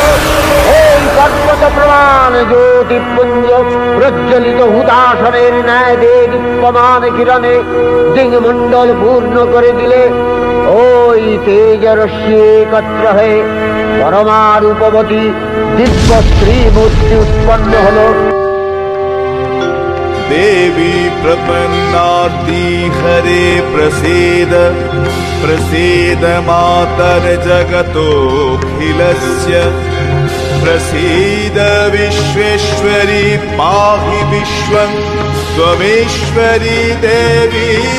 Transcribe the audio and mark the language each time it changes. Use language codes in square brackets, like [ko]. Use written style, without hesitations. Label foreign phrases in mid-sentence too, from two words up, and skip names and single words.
[bn] এই পর্বত প্রমাণ জ্যোতিপুঞ্জ প্রজ্বলিত হুতাসনের ন্যায় দীপ্যমান কিরণে দিঙ্গমণ্ডল পূর্ণ করে দিলে ওই তেজরশ্মি একত্র হয়ে পরমা রূপবতী দিব্য স্ত্রী মূর্তি উৎপন্ন হল। [sa] देवी प्रपन्नार्ति हरे प्रसीद प्रसीद मातर जगतोऽखिलस्य प्रसीद विश्वेश्वरी पाहि विश्वं त्वमेश्वरी देवी